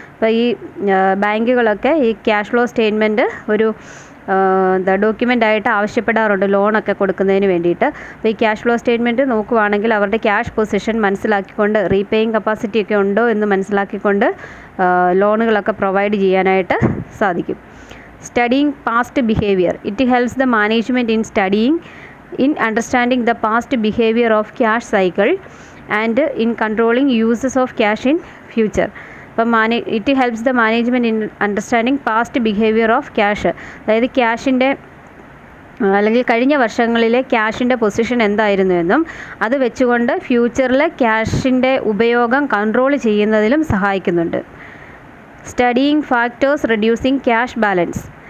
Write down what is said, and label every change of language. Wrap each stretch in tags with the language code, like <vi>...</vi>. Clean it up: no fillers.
<ml>അപ്പോൾ ഈ ബാങ്കുകളൊക്കെ ഈ ക്യാഷ് ഫ്ലോ സ്റ്റേറ്റ്മെൻറ്റ് ഒരു ഡോക്യുമെൻ്റായിട്ട് ആവശ്യപ്പെടാറുണ്ട് ലോണൊക്കെ കൊടുക്കുന്നതിന് വേണ്ടിയിട്ട്. അപ്പോൾ ഈ ക്യാഷ് ഫ്ലോ സ്റ്റേറ്റ്മെൻറ്റ് നോക്കുവാണെങ്കിൽ അവരുടെ ക്യാഷ് പൊസിഷൻ മനസ്സിലാക്കിക്കൊണ്ട് റീപേയിങ് കപ്പാസിറ്റി ഒക്കെ ഉണ്ടോ എന്ന് മനസ്സിലാക്കിക്കൊണ്ട് ലോണുകളൊക്കെ പ്രൊവൈഡ് ചെയ്യാനായിട്ട് സാധിക്കും.</ml> <en>Studying past behaviour. It helps the management in understanding the past behavior of cash cycle and in controlling uses of cash in future. അപ്പം it helps the management in understanding past behavior of cash.</en> <ml>അതായത് ക്യാഷിൻ്റെ അല്ലെങ്കിൽ കഴിഞ്ഞ വർഷങ്ങളിലെ ക്യാഷിൻ്റെ position എന്തായിരുന്നു എന്നും അത് വെച്ചുകൊണ്ട് ഫ്യൂച്ചറിലെ ക്യാഷിൻ്റെ ഉപയോഗം കൺട്രോൾ ചെയ്യുന്നതിലും സഹായിക്കുന്നുണ്ട്.</ml> <en>Studying factors reducing cash balance.</en>